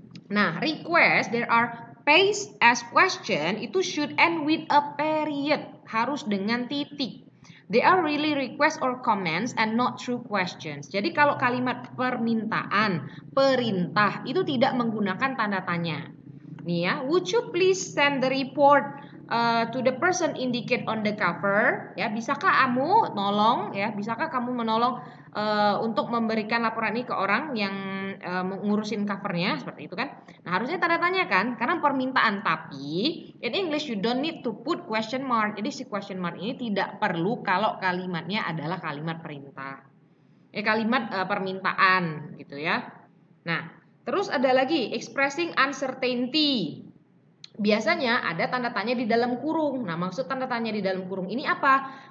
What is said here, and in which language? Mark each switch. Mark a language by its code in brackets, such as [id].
[en] Nah, request, there are paste as question, itu should end with a period. [id] Harus dengan titik. [en] They are really request or comments and not true questions. [id] Jadi kalau kalimat permintaan, perintah, itu tidak menggunakan tanda tanya. Nih ya, [en] would you please send the report to the person indicate on the cover? [id] Ya, bisakah kamu menolong untuk memberikan laporan ini ke orang yang ngurusin covernya, seperti itu kan. Nah, harusnya tanda tanya kan, karena permintaan. [en] Tapi in English you don't need to put question mark. [id] Jadi si question mark ini tidak perlu kalau kalimatnya adalah kalimat perintah. Kalimat permintaan gitu ya. Nah, terus ada lagi [en] expressing uncertainty. [id] Biasanya ada tanda tanya di dalam kurung. Nah, maksud tanda tanya di dalam kurung ini apa?